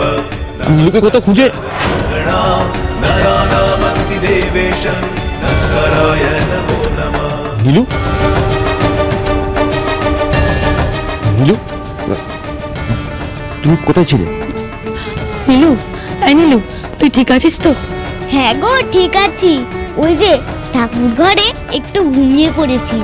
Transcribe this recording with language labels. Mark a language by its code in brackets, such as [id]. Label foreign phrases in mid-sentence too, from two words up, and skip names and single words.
[bn] নীলুকে কত খুঁজে [sa] नरानामन्ति देवेशं ओंकाराय नमो नमः। [bn] নীলু, নীলু তুমি কোথায় ছিলে? নীলু, এই নীলু, তুই ঠিক আছিস তো? হ্যাঁ গো ঠিক আছি, ওই যে ঠাকুর ঘরে একটু ঘুমিয়ে পড়েছি।